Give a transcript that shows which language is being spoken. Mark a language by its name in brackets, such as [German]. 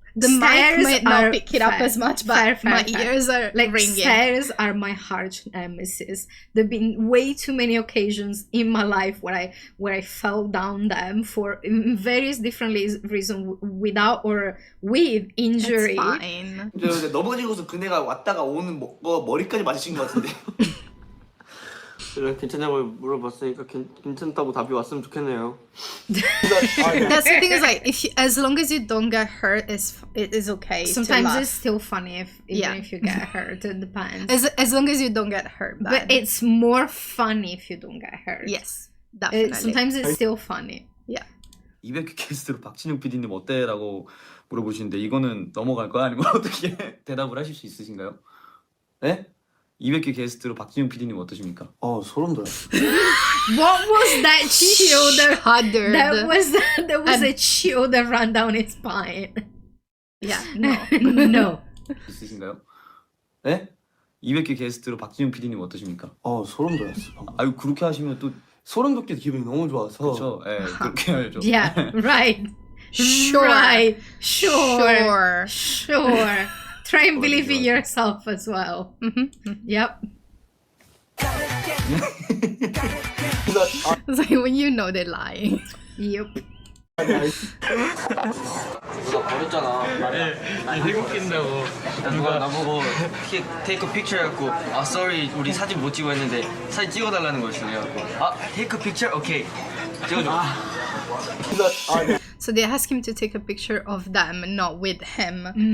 [English] the mic might not pick it up as much, but my ears are like ringing. Stairs are my harsh nemesis. There've been way too many occasions in my life where I fell down them for various different reasons, without or with injury. It's fine. [Korean] 넘어지고서 그네가 왔다가 오는 거 머리까지 맞으신 것 같은데. 그래 괜찮냐고 물어봤으니까 괜찮다고 답이 왔으면 좋겠네요. [English] That's the thing is like as long as you don't get hurt, it is okay. Sometimes it's still funny even if you get hurt. It depends. As long as you don't get hurt. Bad. But it's more funny if you don't get hurt. Yes, definitely. Sometimes it's still funny. Yeah. [Korean] 200회 게스트로 박진영 PD님 어때라고 물어보시는데 이거는 넘어갈까요? 아니면 어떻게 대답을 하실 수 있으신가요? 네? 200회 게스트로 박진영 PD님 어떠십니까? 소름 돋아요. [English] What was that chill that shuddered. there was a chill that ran down his spine. Yeah, no. [Korean] 있으신가요? 네? 200회 게스트로 박진영 PD님 어떠십니까? 소름 돋았어. 아유 그렇게 하시면 또 소름 돋게 기분이 너무 좋아서. 그렇죠. 예, 그렇게 해야죠. [English] Yeah, right. Sure. Try and believe in yourself as well. Yep. It's like when you know they're lying. Yep. [Korean] 누가 버렸잖아. 말이야. 태국 낀다고. 누가 나보고 [English] 테이크 픽처 [Korean] 해갖고 [English] sorry [Korean] 우리 사진 못 찍어 했는데 사진 찍어달라는 거였어요. [English] 테이크 픽처 오케이 [Korean] 찍어줘. [English] So they ask him to take a picture of them, not with him.